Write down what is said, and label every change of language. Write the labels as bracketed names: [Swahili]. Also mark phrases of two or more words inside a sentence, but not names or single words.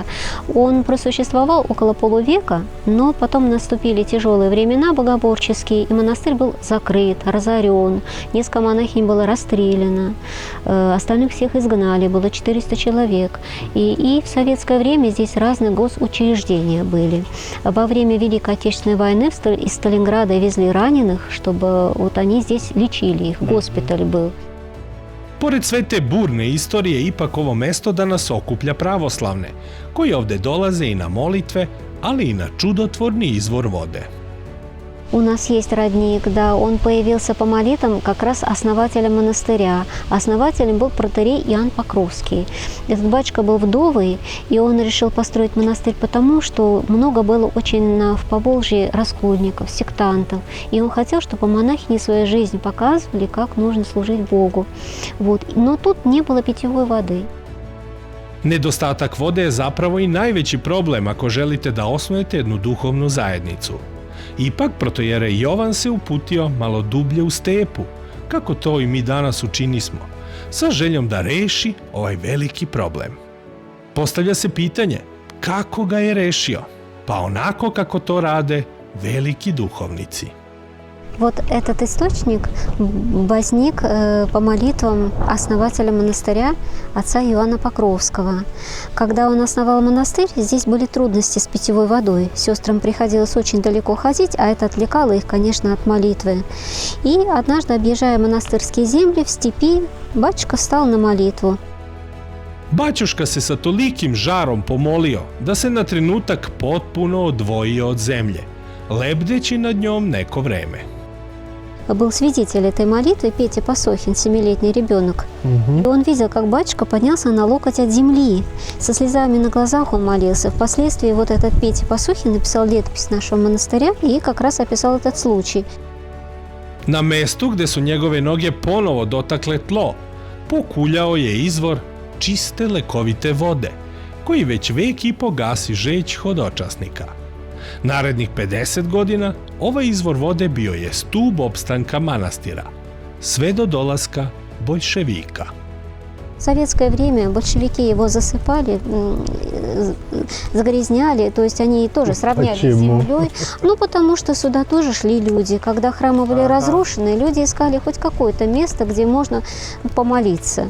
[Russian] Он просуществовал около полувека, но потом наступили тяжелые времена богоборческие, и монастырь был закрыт, разорен, несколько монахинь было расстреляно, остальных всех изгнали, было 400 человек. И в советское время здесь разные госучреждения были. Во время Великой Отечественной войны из Сталинграда везли раненых, чтобы вот они здесь лечили их, госпиталь был. [Serbian] Pored sve te burne istorije, ipak ovo mesto danas okuplja pravoslavne, koji ovde dolaze i na molitve, ali i na čudotvorni izvor vode. [Russian] У нас есть родник, да, он появился по молитвам как раз основателя монастыря. Основателем был протоиерей Иоанн Покровский. Этот батюшка был вдовый, и он решил построить монастырь потому, что много было очень в Поволжье раскольников, сектантов. И он хотел, чтобы монахини свою жизнь показывали, как нужно служить Богу. Вот. Но тут не было питьевой воды. [Serbian] Nedostatak vode je zapravo i najveći problem ako želite da osnujete jednu duhovnu zajednicu. Ipak, protoijerej Jovan se uputio malo dublje u stepu, kako to i mi danas učinismo, sa željom da reši ovaj veliki problem. Postavlja se pitanje, kako ga je rešio? Pa onako kako to rade veliki duhovnici. [Russian] Вот этот источник возник по молитвам основателя монастыря отца Иоанна Покровского. Когда он основал монастырь, здесь были трудности с питьевой водой. Сестрам приходилось очень далеко ходить, а это отвлекало их, конечно, от молитвы. И однажды, объезжая монастырские земли в степи, батюшка встал на молитву. [Serbian] Baćuška se sa tolikim žarom pomolio da se na trenutak potpuno odvojio od zemlje, lebdeći nad njom neko vreme. [Russian] Был свидетель этой молитвы Петя Посохин, 7-летний ребенок. И он видел, как батюшка поднялся на локоть от земли. Со слезами на глазах он молился. Впоследствии вот этот Петя Посохин написал летопись нашего монастыря и как раз описал этот случай. [Serbian] Na mestu gde su njegove noge ponovo dotakle tlo, pokuljao je izvor čiste lekovite vode, koji već vek i po gasi žeć hodočasnika. Narednih 50 godina ovaj izvor vode bio je stub opstanka manastira, sve do dolaska boljševika. [Russian] В советское время большевики его засыпали, загрязняли, то есть они тоже сравняли с землей. Ну, потому что сюда тоже шли люди. Когда храмы были разрушены, люди искали хоть какое-то место, где можно помолиться.